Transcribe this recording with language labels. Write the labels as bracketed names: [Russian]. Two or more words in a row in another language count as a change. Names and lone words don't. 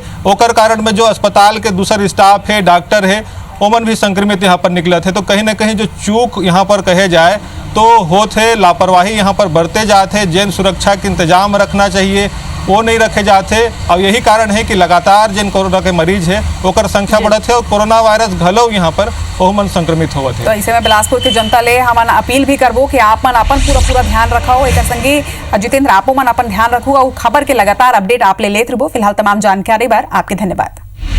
[Chhattisgarhi] ओकर कारण में जो अस्पताल के दूसर स्टाफ है, डॉक्टर है, ओमन भी संक्रमित यहाँ पर निकलत है। तो कहीं ना कहीं जो चूक यहाँ पर कहे जाए तो होते, लापरवाही यहाँ पर बरते जाते, जन सुरक्षा के इंतजाम रखना चाहिए वो नहीं रखे जाते। और यही कारण है कि लगातार जिन कोरोना के मरीज है ओकर संख्या बढ़त है और कोरोना वायरस घलो यहाँ पर ओमन संक्रमित होवत है। तो ऐसे में बिलासपुर के जनता ले हम अपील भी करबो कि आप मन अपन पूरा ध्यान रखाओ। एक संगी जितेंद्र आपो मन अपन ध्यान रखू और खबर के लगातार अपडेट आप ले लेते रहो। फिलहाल तमाम जानकारी बार आपके धन्यवाद।